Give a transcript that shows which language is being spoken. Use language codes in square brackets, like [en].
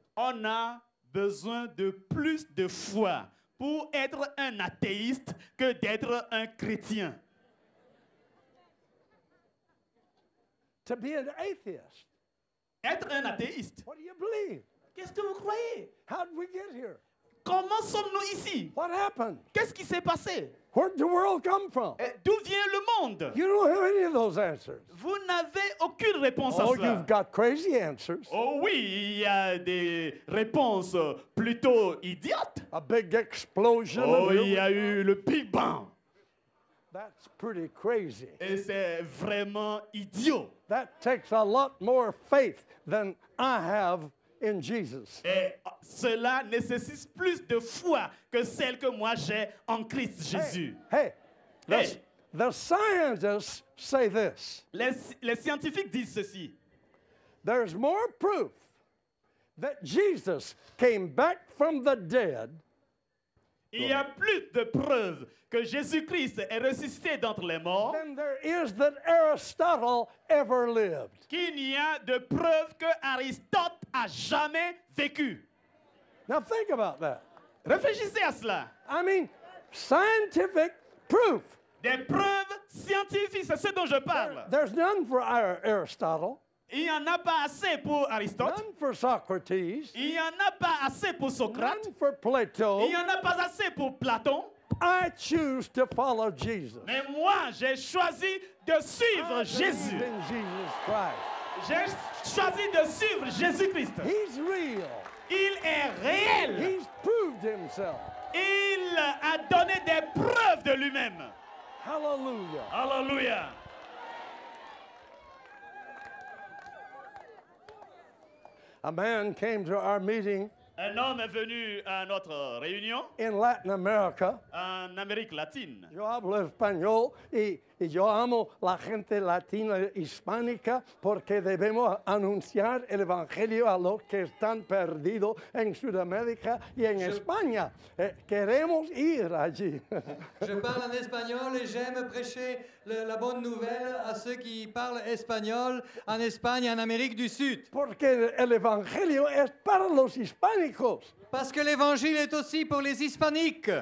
[fr] On a besoin de plus de foi pour être un athéiste que d'être un chrétien. [en] To be an atheist, [fr] Être un athéiste, [en] what do you believe? [fr] qu'est-ce que vous croyez? [en] How did we get here? [fr] Comment sommes-nous ici? [en] What happened? [fr] Qu'est-ce qui s'est passé? [en] Where did the world come from? [fr] D'où vient le monde? [en] You don't have any of those answers. [fr] Vous n'avez aucune réponse à Oh, cela. [en] you've got crazy answers. [fr] Oh oui, il y a des réponses plutôt idiotes. [en] A big explosion. Oh, of [fr] il y a eu le Big Bang. [en] That's pretty crazy. [fr] Et c'est vraiment idiot. [en] That takes a lot more faith than I have in Jesus. [fr] Et cela nécessite plus de foi que celle que moi j'ai en Christ Jésus. Hey, Hey. [en] the scientists say this. [fr] Les scientifiques disent ceci. [en] There's more proof that Jesus came back from the dead [fr] Il y a plus de preuves que Jésus-Christ est ressuscité d'entre les morts [en] than there is that Aristotle ever lived. [fr] qu'il n'y a de preuves que Aristote a jamais vécu. [en] Now think about that. [fr] Réfléchissez à cela. [en] I mean, scientific proof. [fr] Des preuves scientifiques, c'est ce dont je parle. [en] There's none for Aristotle, [fr] Il n'y en a pas assez pour Aristote. [en] none for Socrates, [fr] Il n'y en a pas assez pour Socrate. [en] none for Plato. [fr] Il n'y en a pas assez pour Platon. [en] I choose to follow Jesus. [fr] Mais moi, j'ai choisi de suivre [en] I [fr] Jésus. [en] believe in Jesus Christ. [fr] J'ai choisi de suivre Jésus-Christ. [en] He's real. [fr] Il est réel. [en] He's proved himself. [fr] Il a donné des preuves de lui-même. Hallelujah. Alléluia. [en] A man came to our meeting [fr] Un homme est venu à notre réunion [en] in Latin America. [fr] en Amérique latine. [es] Yo hablo español y yo amo la gente latina hispánica porque debemos anunciar el evangelio a los que están perdidos en Sudamérica y en España. Queremos ir allí. [fr] Je parle en espagnol et j'aime prêcher la bonne nouvelle à ceux qui parlent espagnol en Espagne et en Amérique du Sud. [es] Porque el evangelio es para los hispánicos. [fr] Parce que l'évangile est aussi pour les hispaniques.